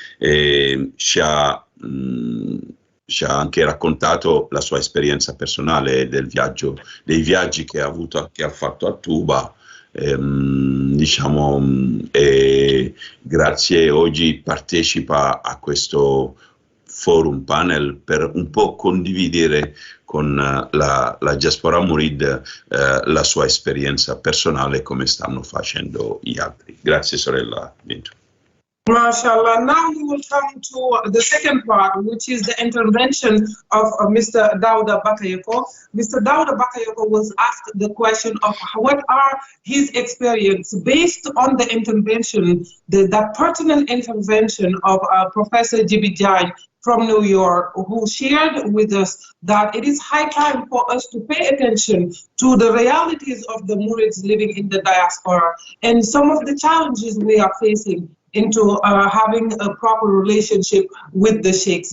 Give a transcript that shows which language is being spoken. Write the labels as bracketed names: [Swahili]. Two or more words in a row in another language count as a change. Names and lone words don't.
[Italian] Ci ha anche raccontato la sua esperienza personale dei viaggi che ha fatto a Touba, diciamo, e grazie oggi partecipa a questo forum panel per un po' condividere con la diaspora Murid la sua esperienza personale come stanno facendo gli altri. Grazie sorella Bintu. MashaAllah. [English] Now we will come to the second part, which is the intervention of Mr. Daouda Bakayoko. Mr. Daouda Bakayoko was asked the question of what are his experience based on the intervention, the pertinent intervention of Professor Djibi Diagne from New York, who shared with us that it is high time for us to pay attention to the realities of the Murids living in the diaspora and some of the challenges we are facing into having a proper relationship with the sheikhs.